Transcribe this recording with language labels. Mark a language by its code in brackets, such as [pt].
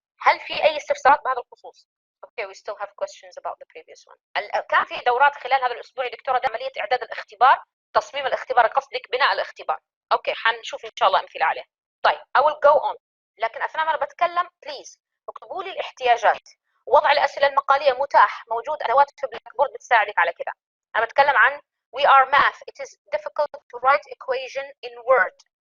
[ar] هل في اي استفسارات بهذا الخصوص؟ اوكي [en] we still have questions about the previous one. [ar] كان في دورات خلال هذا الاسبوع يا دكتوره عمليه اعداد الاختبار، تصميم الاختبار، قصدك بناء الاختبار. اوكي حنشوف ان شاء الله امثله عليه. طيب [en] I will go on، [ar] لكن اثناء ما انا بتكلم بليز اكتبوا لي الاحتياجات. وضع الاسئله المقاليه متاح، موجود ادوات في بلاك بورد بتساعدك على كده. انا بتكلم عن [en] we are math it is difficult to write equation in word.